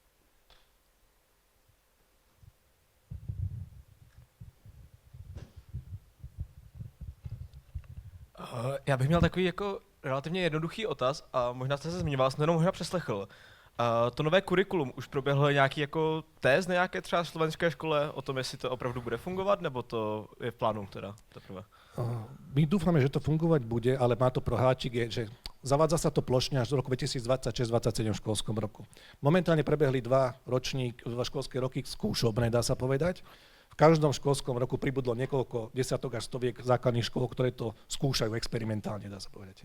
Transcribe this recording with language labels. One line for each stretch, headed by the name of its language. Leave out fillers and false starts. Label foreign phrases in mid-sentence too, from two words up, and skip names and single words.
Czech: Já bych měl takový jako relativně jednoduchý otaz a možná jste se zmiňoval, jsem to jenom možná přeslechl. To nové kurikulum, už proběhl nějaký jako test na nějaké třeba slovenské škole o tom, jestli to opravdu bude fungovat, nebo to je v plánu teda teprve?
Slovak: My dúfame, že to fungovať bude, ale má to proháčik, že zavádza sa to plošne až do roku 2026-2027 v školskom roku. Momentálne prebehli dva školské roky skúšobné, dá sa povedať. V každom školskom roku pribudlo niekoľko desiatok až stoviek základných škôl, ktoré to skúšajú experimentálne, dá sa povedať.